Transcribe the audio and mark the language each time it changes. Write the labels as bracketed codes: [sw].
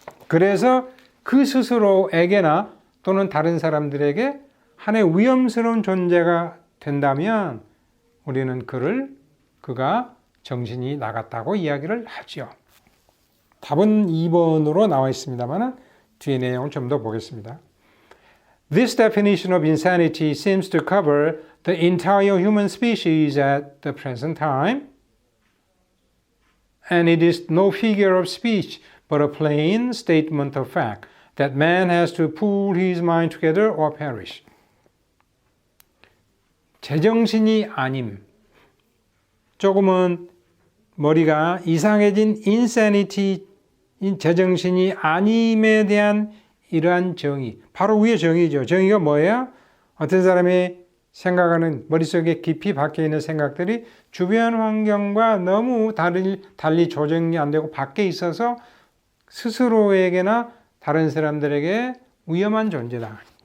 [ko] 그래서 그 스스로에게나 또는 다른 사람들에게 하나의 위험스러운 존재가 된다면 우리는 그가 정신이 나갔다고 이야기를 하죠. 답은 2번으로 나와 있습니다만 뒤에 내용을 좀 더 보겠습니다. [en] This definition of insanity seems to cover the entire human species at the present time, and it is no figure of speech but a plain statement of fact that man has to pull his mind together or perish. [ko] 제정신이 아님, 조금은 머리가 이상해진 insanity, 제정신이 아님에 대한 이러한 정의, 바로 위에 정의죠. 정의가 뭐예요? 어떤 사람이 생각하는 머릿속에 깊이 박혀 있는 생각들이 주변 환경과 너무 달리 조정이 안 되고 밖에 있어서 스스로에게나 다른 사람들에게 위험한 존재다.